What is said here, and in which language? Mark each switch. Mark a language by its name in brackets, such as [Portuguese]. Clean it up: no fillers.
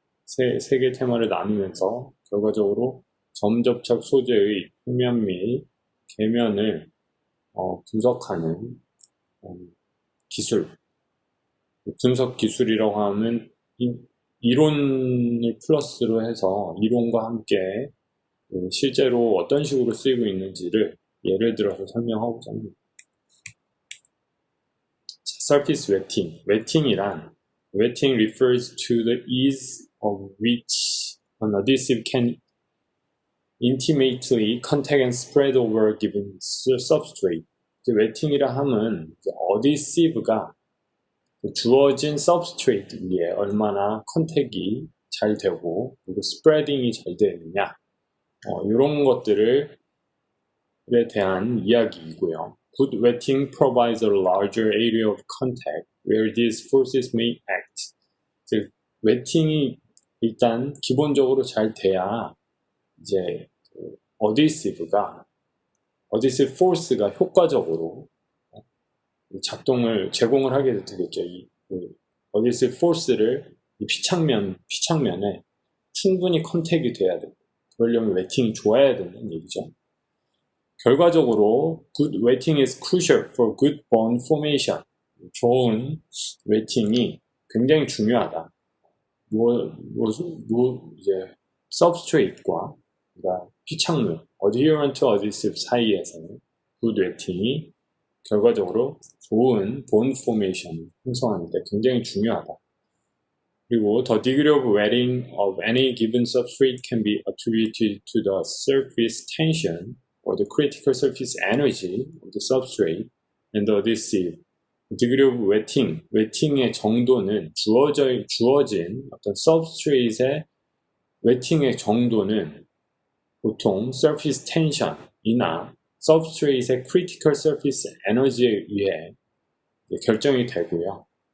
[Korean] 세 개 테마를 나누면서 결과적으로 점접착 소재의 표면 및 계면을 분석하는 기술, 분석 기술이라고 하면 이론을 플러스로 해서 이론과 함께 실제로 어떤 식으로 쓰이고 있는지를 예를 들어서 설명하고자 합니다. [English] Surface wetting. Wetting refers to the ease of which an adhesive can intimately contact and spread over a given substrate. [Korean] 이제 웨팅이라 함은 adhesive가 주어진 substrate 위에 얼마나 컨택이 잘 되고 그리고 spreading이 잘 되느냐 이런 것들에 대한 이야기이고요. [English] Good wetting provides a larger area of contact where these forces may act. [Korean] 즉, 웨팅이 일단 기본적으로 잘 돼야 이제 adhesive force가 효과적으로 제공을 하게 되겠죠. 이 adhesive force를 이 피창면에 충분히 컨택이 돼야 되고, 그러려면 웨팅이 좋아야 된다는 얘기죠. 결과적으로 [English] good wetting is crucial for good bond formation. [Korean] 좋은 웨팅이 굉장히 중요하다. 이제 substrate과 그러니까 피창물, adherent to adhesive 사이에서는 good wetting이 결과적으로 좋은 bond formation 형성하는데 굉장히 중요하다. 그리고 [English] the degree of wetting of any given substrate can be attributed to the surface tension or the critical surface energy of the substrate and the adhesive. [Korean] degree of wetting의 정도는 주어진 어떤 substrate의 wetting의 정도는 보통 surface tension이나 substrate의 critical surface energy에 의해 결정이 되고요.